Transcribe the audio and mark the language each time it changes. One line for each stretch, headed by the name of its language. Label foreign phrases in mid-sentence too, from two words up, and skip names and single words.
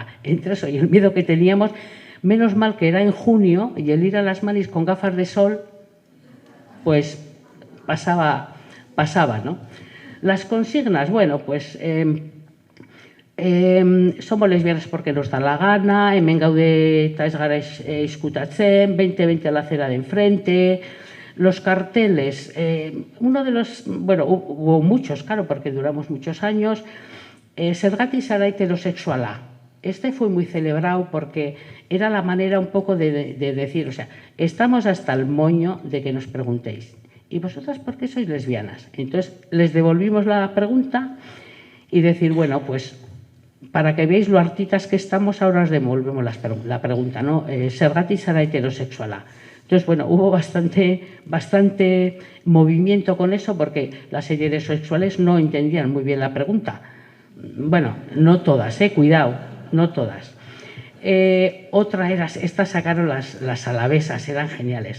Spanish: Entre eso y el miedo que teníamos, menos mal que era en junio y el ir a las manis con gafas de sol, pues pasaba, ¿no? Las consignas, bueno, pues somos lesbianas porque nos da la gana,
Basque: hemen gaude eta ez gara izkutatzen,
Spanish: 2020 a la acera de enfrente. Los carteles, uno de los, bueno, hubo muchos, claro, porque duramos muchos años,
Basque: zergatik zara heterosexuala.
Spanish: Este fue muy celebrado porque era la manera un poco de decir, o sea, estamos hasta el moño de que nos preguntéis, ¿y vosotras por qué sois lesbianas? Entonces les devolvimos la pregunta y decir, bueno, pues para que veáis lo hartitas que estamos, ahora os devolvemos la pregunta, ¿no?
Basque: Zergatik zara heterosexuala.
Spanish: Entonces, bueno, hubo bastante movimiento con eso porque las heterosexuales no entendían muy bien la pregunta. Bueno, no todas, cuidado, no todas. Otra era, estas sacaron las alavesas, eran geniales.